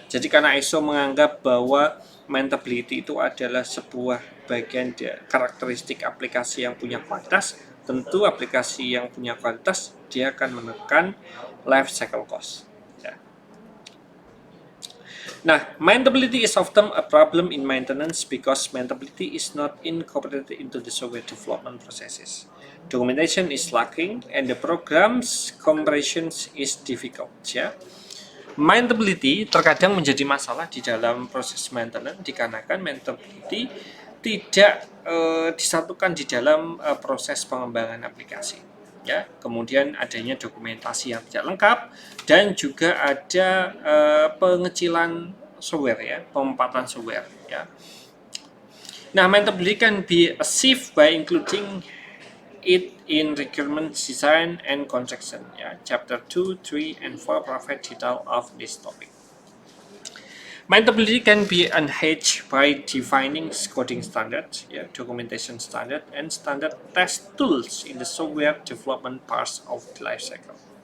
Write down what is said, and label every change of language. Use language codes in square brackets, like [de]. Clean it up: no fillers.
[id] Jadi karena ISO menganggap bahwa maintainability itu adalah sebuah bagian karakteristik aplikasi yang punya kualitas, tentu aplikasi yang punya kualitas dia akan menekan life cycle cost, ya. [en] Nah, maintainability is often a problem in maintenance because maintainability is not incorporated into the software development processes. Documentation is lacking and the program's compression is difficult. [id] Ya, maintainability terkadang menjadi masalah di dalam proses maintenance dikarenakan maintainability tidak disatukan di dalam proses pengembangan aplikasi. Ya, kemudian adanya dokumentasi yang tidak lengkap dan juga ada pengecilan software ya, pemempatan software ya. [en] Nah, maintainability can be achieved by including it in requirement design and construction ya. Chapter 2, 3, and 4 provide detail of this topic. Maintainability can be enhanced by defining coding standards, documentation standard, and standard test tools in the software development parts of the lifecycle.